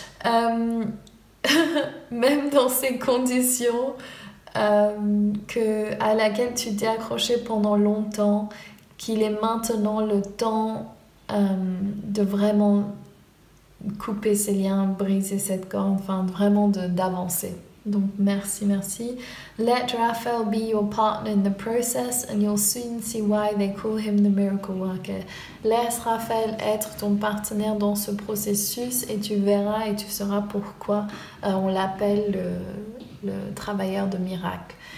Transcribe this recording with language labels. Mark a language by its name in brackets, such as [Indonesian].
[French] Même dans ces conditions à laquelle tu t'es accroché pendant longtemps, qu'il est maintenant le temps de vraiment couper ces liens, briser cette corde, enfin vraiment d'avancer. Donc merci. [English] Let Raphael be your partner in the process and you'll soon see why they call him the miracle worker. [French] Laisse Raphaël être ton partenaire dans ce processus et tu verras et tu sauras pourquoi on l'appelle le travailleur de miracles.